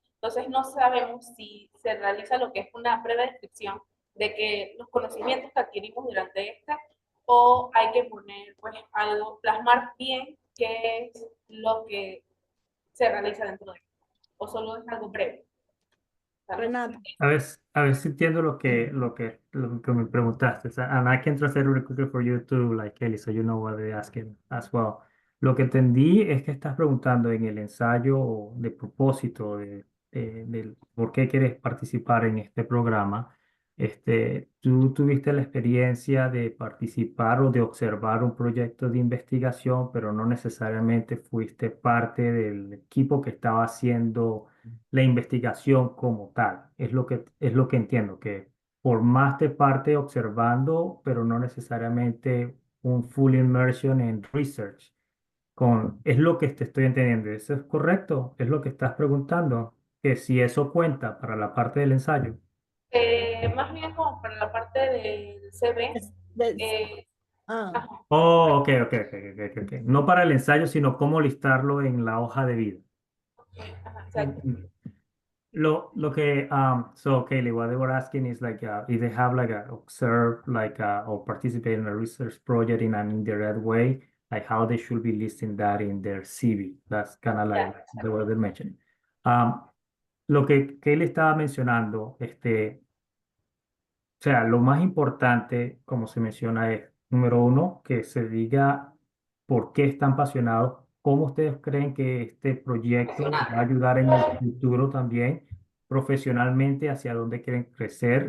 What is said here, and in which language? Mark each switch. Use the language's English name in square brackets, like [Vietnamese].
[Spanish] Entonces no sabemos si se realiza lo que es una breve descripción de que los conocimientos que adquirimos durante esta, o hay que poner pues algo, plasmar bien qué es lo que se realiza dentro de esto, o solo es algo breve. Renata. A ver si entiendo lo que me preguntaste. O sea, [English] and I can translate really quickly for you too, like Kelly, so you know what they're asking as well. [Spanish] Lo que entendí es que estás preguntando en el ensayo de propósito del por qué quieres participar en este programa. Tú tuviste la experiencia de participar o de observar un proyecto de investigación, pero no necesariamente fuiste parte del equipo que estaba haciendo la investigación como tal. Es lo que entiendo, que formaste parte observando, pero no necesariamente un [English] full immersion [Spanish] en research. Es lo que te estoy entendiendo. ¿Eso es correcto? ¿Es lo que estás preguntando? Que si eso cuenta para la parte del ensayo. Más bien como para la parte del CV. Ajá, Oh, ok. No para el ensayo, sino cómo listarlo en la hoja de vida. exacto. Lo que [English] so Kaylee, what they were asking is like if they have like a observe like or participate in a research project in an indirect way, like how they should be listing that in their CV. That's kind of like the way they're mentioning. [Spanish] Lo que Kaylee estaba mencionando, o sea, lo más importante, como se menciona, es, número uno, que se diga por qué están apasionados, cómo ustedes creen que este proyecto les va a ayudar en el futuro también, profesionalmente, hacia dónde quieren crecer.